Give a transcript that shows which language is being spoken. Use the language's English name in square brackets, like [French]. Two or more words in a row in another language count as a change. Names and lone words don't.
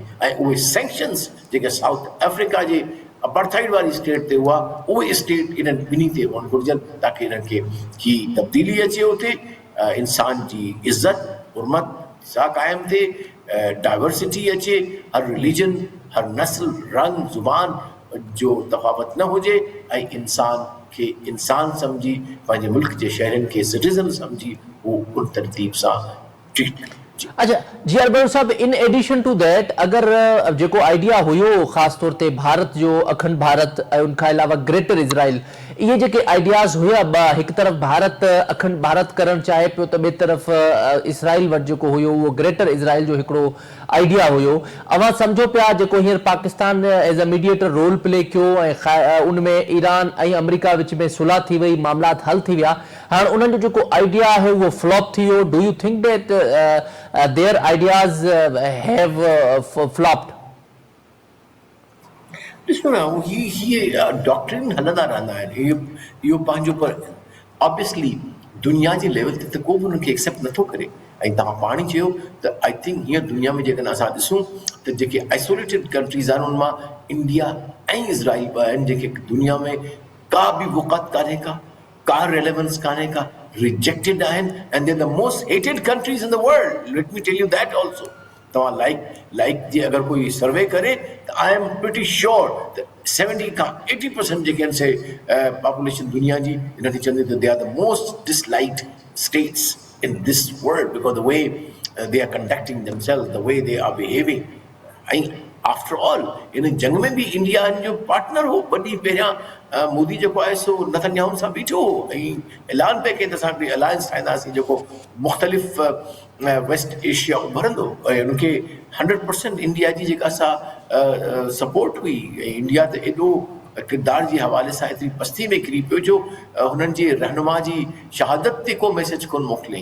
[Sindhi] ऐं उहे सैंक्शन्स जेके साउथ अफ्रीका जे अपार्थाइड वारी स्टेट ते हुआ, उहे स्टेट इन्हनि ॿिन्ही ते हुअणु घुरिजनि ताकी इन्हनि खे की तब्दीली अचे, उते इंसान जी इज़त हुरमत सां क़ाइमु थिए, डाइवर्सिटी अचे, हर रिलीजन, हर नस्ल, रंग, ज़ुबान जो तफ़ावत न हुजे ऐं इंसान खे इंसान सम्झी, पंहिंजे मुल्क जे शहरनि खे सिटीज़न सम्झी, हू उन तरतीब सां ट्रीट. अच्छा जी अरबर साहब, [English] in addition to that [Sindhi] अगर जेको आइडिया हुयो ख़ास तौर ते भारत जो अखंड भारत ऐं उन खां अलावा ग्रेटर इज़राइल, इहे जेके आइडियाज़ हुया ॿ, हिकु तरफ़ भारत अखंड भारत करणु चाहे पियो त ॿिए तरफ़ इसराइल वटि जेको हुयो उहो ग्रेटर इज़राइल जो हिकिड़ो आइडिया हुयो। अवां सम्झो पिया जेको हींअर पाकिस्तान [English] as a mediator role play [Sindhi] कयो ऐं उन में ईरान ऐं अमेरिका विच में सुलह थी वई, मामलात हल थी विया। हाणे उन्हनि जो जेको आइडिया आहे उहो फ्लॉप थी वियो। [English] do you think that their ideas have flopped? [Sindhi] ॾिसो न ही डॉक्ट्रिन हलंदा रहंदा आहिनि, इहो पंहिंजो, पर ऑब्वियसली दुनिया जे लेवल ते त को बि हुनखे एक्सेप्ट नथो करे। ऐं तव्हां पाण ई चयो त [English] I think [Sindhi] हीअं दुनिया में जेकॾहिं असां ॾिसूं त जेके [English] isolated countries [Sindhi] आहिनि उन मां इंडिया ऐं इज़राइल ॿ आहिनि जेके दुनिया में का बि वक़्त कान्हे का रेलेवेंस कान्हे का, रिजेक्टेड आहिनि, [English] and they are the most hated countries in the world. let me tell you that also. [Sindhi] तव्हां लाइक जी अगरि कोई सर्वे करे त [English] I am pretty sure [Sindhi] त 70 खां 80% जेके आहिनि से पॉपुलेशन दुनिया जी इन खे चवंदी त [English] they are the most disliked states in this world because the way they are conducting themselves, the way they are behaving. And after all, in [Sindhi] जंग में भी इंडिया जो पार्टनर हो, वॾी पहिरियां मोदी जेको आहे सो नेतन्याहू सां बीठो हो ऐं ऐलान पे कयो त असां हिकिड़ी अलायंस ठाहींदासीं जेको मुख़्तलिफ़ वेस्ट एशिया उभरंदो, ऐं उनखे 100% इंडिया जी जेका असां सपोर्ट हुई। ऐं इंडिया त एॾो किरदार जे हवाले सां एतिरी पस्ती में किरी पियो जो हुननि जे रहनुमा जी शहादत ते को मैसेज कोन मोकिलियईं।